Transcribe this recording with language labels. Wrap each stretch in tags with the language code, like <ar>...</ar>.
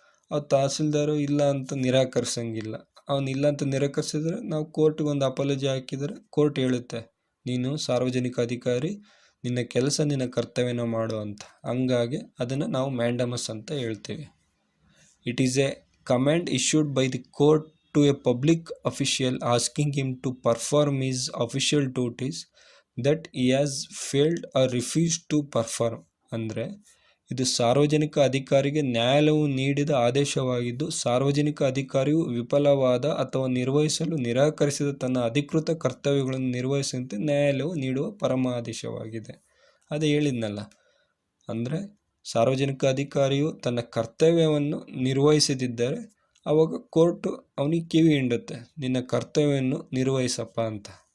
<kn>ಅವ್ರು ತಹಸೀಲ್ದಾರು ಇಲ್ಲ ಅಂತ ನಿರಾಕರಿಸಂಗಿಲ್ಲ. ಇಲ್ಲ ಅಂತ ನಿರಾಕರಿಸಿದ್ರೆ ನಾವು ಕೋರ್ಟ್ಗೆ ಒಂದು ಅಪಾಲಜಿ ಹಾಕಿದರೆ ಕೋರ್ಟ್ ಹೇಳುತ್ತೆ ನೀನು ಸಾರ್ವಜನಿಕ ಅಧಿಕಾರಿ, ನಿನ್ನ ಕೆಲಸ ನಿನ್ನ ಕರ್ತವ್ಯನ ಮಾಡು ಅಂತ. ಹಂಗಾಗಿ ಅದನ್ನು ನಾವು ಮ್ಯಾಂಡಮಸ್ ಅಂತ ಹೇಳ್ತೀವಿ.</kn> <en>It is a command issued by the court to a public official asking him to perform his official duties that he has failed or refused to perform.</en> <kn>ಅಂದರೆ ಇದು ಸಾರ್ವಜನಿಕ ಅಧಿಕಾರಿಗೆ ನ್ಯಾಯಾಲಯವು ನೀಡಿದ ಆದೇಶವಾಗಿದ್ದು, ಸಾರ್ವಜನಿಕ ಅಧಿಕಾರಿಯು ವಿಫಲವಾದ ಅಥವಾ ನಿರ್ವಹಿಸಲು ನಿರಾಕರಿಸಿದ ತನ್ನ ಅಧಿಕೃತ ಕರ್ತವ್ಯಗಳನ್ನು ನಿರ್ವಹಿಸುವಂತೆ ನ್ಯಾಯಾಲಯವು ನೀಡುವ ಪರಮಾದೇಶವಾಗಿದೆ. ಅದೇ ಹೇಳಿದ್ನಲ್ಲ, ಅಂದರೆ ಸಾರ್ವಜನಿಕ ಅಧಿಕಾರಿಯು ತನ್ನ ಕರ್ತವ್ಯವನ್ನು ನಿರ್ವಹಿಸದಿದ್ದರೆ ಆವಾಗ ಕೋರ್ಟು ಅವನಿಗೆ ಕಿವಿ ಹಿಂಡುತ್ತೆ, ನಿನ್ನ ಕರ್ತವ್ಯವನ್ನು ನಿರ್ವಹಿಸಪ್ಪ ಅಂತ.</kn>